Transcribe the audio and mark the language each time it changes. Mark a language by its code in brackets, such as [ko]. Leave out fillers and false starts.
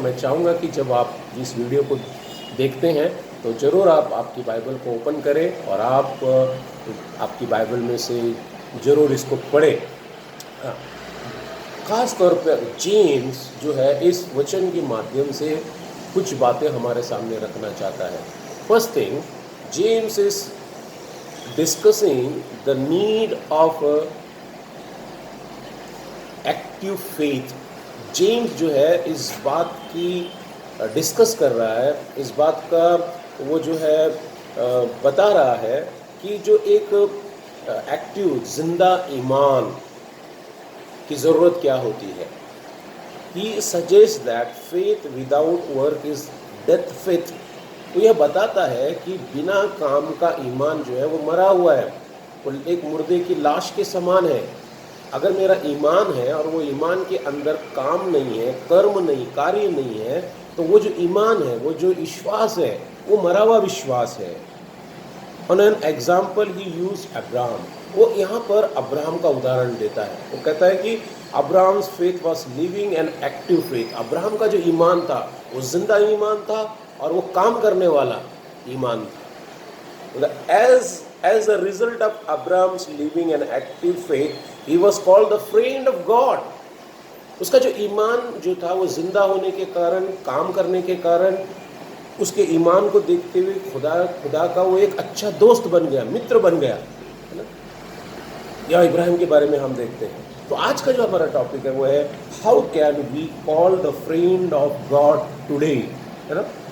[hi] मैं चाहूँगा कि जब आप इस वीडियो को देखते हैं तो ज़रूर आप आपकी बाइबल को ओपन करें और आप आपकी बाइबल में से ज़रूर इसको पढ़ें। ख़ास तौर पर जेम्स जो है इस वचन के माध्यम से कुछ बातें हमारे सामने रखना चाहता है। [en] First thing, James is discussing the need of active faith। [hi] James जो है इस बात की डिस्कस कर रहा है, इस बात का वो जो है बता रहा है कि जो एक एक्टिव जिंदा ईमान की ज़रूरत क्या होती है। [en] He suggests that faith without work is death faith। [hi] तो यह बताता है कि बिना काम का ईमान जो है वो मरा हुआ है, वो एक मुर्दे की लाश के समान है। अगर मेरा ईमान है और वो ईमान के अंदर काम नहीं है, कर्म नहीं, कार्य नहीं है, तो वो जो ईमान है, वो जो विश्वास है, वो मरा हुआ विश्वास है। [en] On an example he use Abraham. [hi] वो यहाँ पर अब्राहम का उदाहरण देता है। वो कहता है कि [en] Abraham's faith was living an active faith. [hi] Abraham का जो ईमान था वो जिंदा ईमान था और वो काम करने वाला ईमान था। [en] As a result of Abraham's living an active faith, he was called the friend of God। [hi] उसका जो ईमान जो था वो जिंदा होने के कारण, काम करने के कारण, उसके ईमान को देखते हुए खुदा का वो एक अच्छा दोस्त बन गया, मित्र बन गया, है ना। या इब्राहिम के बारे में हम देखते हैं। तो आज का जो हमारा टॉपिक है वो है [en] how can we call the friend of God today, [hi] है ना।